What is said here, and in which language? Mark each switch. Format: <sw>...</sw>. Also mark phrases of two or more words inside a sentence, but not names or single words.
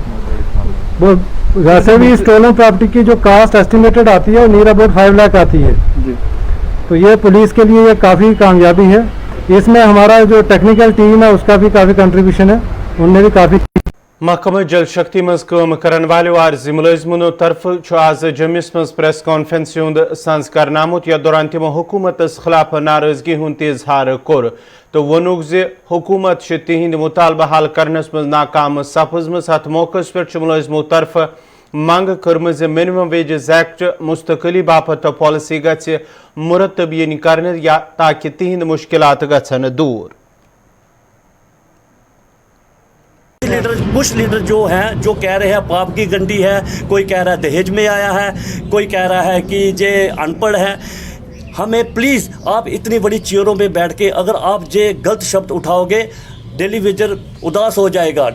<hi>वो वैसे भी स्टोलन प्रॉपर्टी की जो कास्ट एस्टिमेटेड आती है वो</hi> <en>near about</en> <hi>5 लाख आती है। तो ये पुलिस के लिए ये काफ़ी कामयाबी है। इसमें हमारा जो</hi> <en>technical team</en> <hi>है उसका भी काफ़ी कंट्रीब्यूशन है, उनने भी काफ़ी।</hi> <ks>महकमा जल शक्ति मज काम करन वाले आर्जी मुलजिमों तरफ आज जम्मूस मज</ks> <en>press conference</en> <ks>संज करनामुत या दौरान तमो हुकूमतस खिलाफ नाराजगी हुंद इजहार कोर तो वोनुक जे हुकूमत तिहंद मुतालबा हल करनस मज नाकाम सपजमस अत मौकस पे मुलजिमों तरफ मंग कर्म</ks> <en>minimum wages act</en> <ks>मुस्तकली बापत पॉलिसी गछ मुरतबीन करने या ताकि तिहंद मुश्किलात गछन दूर।</ks> <hi>कुछ लीडर जो हैं जो कह रहे हैं पाप की गंडी है, कोई कह रहा है दहेज में आया है, कोई कह रहा है कि जे अनपढ़ है। हमें प्लीज़ आप इतनी बड़ी चेयरों पे बैठ के अगर आप जे गलत शब्द उठाओगे</hi> <en>daily wager</en> <hi>उदास हो जाएगा।</hi>